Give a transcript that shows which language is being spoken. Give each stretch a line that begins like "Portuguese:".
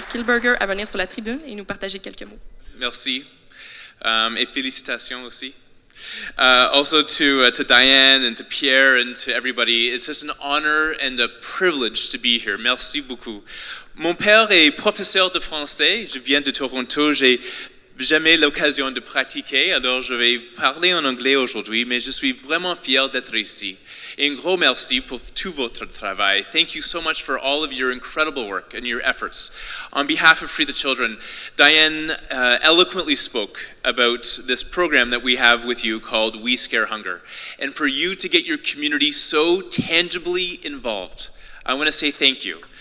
French: Mark Kilberger, à venir sur la tribune et nous partager quelques mots. Merci. Et félicitations aussi.
English: Also to Diane and to Pierre and to everybody, it's just an honor and a privilege to be here.
French: Merci beaucoup. Mon père est professeur de français. Je viens de Toronto. J'ai jamais l'occasion de pratiquer, alors je vais parler en anglais aujourd'hui, mais je suis vraiment fier d'être ici. Et un gros merci pour tout votre travail.
English: Thank you so much for all of your incredible work and your efforts. On behalf of Free the Children, Diane eloquently spoke about this program that we have with you called We Scare Hunger. And for you to get your community so tangibly involved, I want to say thank you.